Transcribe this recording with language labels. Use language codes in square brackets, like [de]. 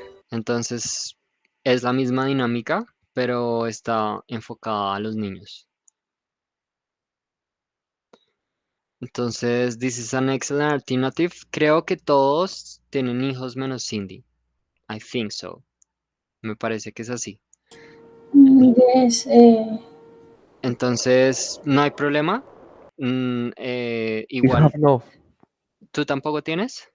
[es] Entonces es la misma dinámica, pero está enfocada a los niños. [en] Entonces, this is an excellent alternative. [es] Creo que todos tienen hijos menos Cindy. [en] I think so. [es] Me parece que es así. [en] Yes, [es] Entonces, no hay problema. [en] We have [es] Igual, no. ¿tú tampoco tienes?